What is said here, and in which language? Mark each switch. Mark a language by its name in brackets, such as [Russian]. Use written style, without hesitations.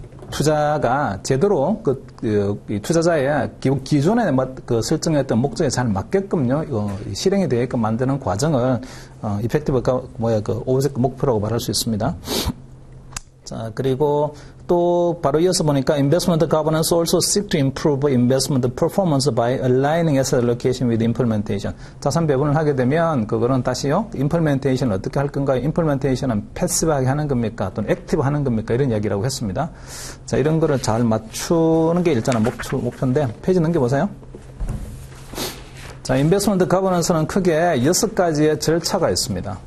[Korean] 투자가 제대로 이 투자자의 기존에 설정했던 목적에 잘 맞게끔요, 실행이 되게끔 만드는 과정을, 이펙티브가 오브젝트 목표라고 말할 수 있습니다. 자, 그리고 또 바로 이어서 보니까 [English] investment governance also seek to improve investment performance by aligning asset allocation with implementation. [Korean] 자산 배분을 하게 되면 그거는 다시요, implementation을 어떻게 할 건가요? implementation은 패시브하게 하는 겁니까? 또는 액티브 하는 겁니까? 이런 이야기라고 했습니다. 자, 이런 거를 잘 맞추는 게 일단은 목표인데, 페이지 넘겨보세요. 자, 인베스트먼트 거버넌스는 크게 6가지의 절차가 있습니다.